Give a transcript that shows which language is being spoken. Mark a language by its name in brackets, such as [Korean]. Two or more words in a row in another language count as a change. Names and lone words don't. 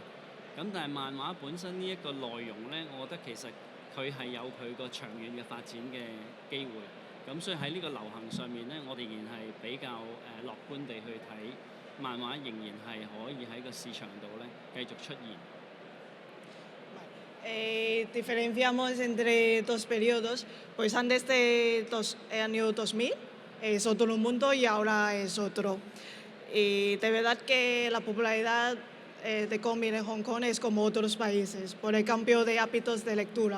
[Cantonese] 咁但係漫畫本身呢一個內容咧，我覺得其實佢係有佢個長遠嘅發展嘅機會。咁所以喺呢個流行上面咧，我哋仍然係比較樂觀地去睇漫畫仍然係可以喺個市場度咧繼續出現。 [Spanish] Diferenciamos entre dos periodos, pues antes de año 2000 es otro mundo y ahora es otro. Y de verdad que la popularidad de cómic en Hong Kong es como otros países, por el cambio de hábitos de lectura.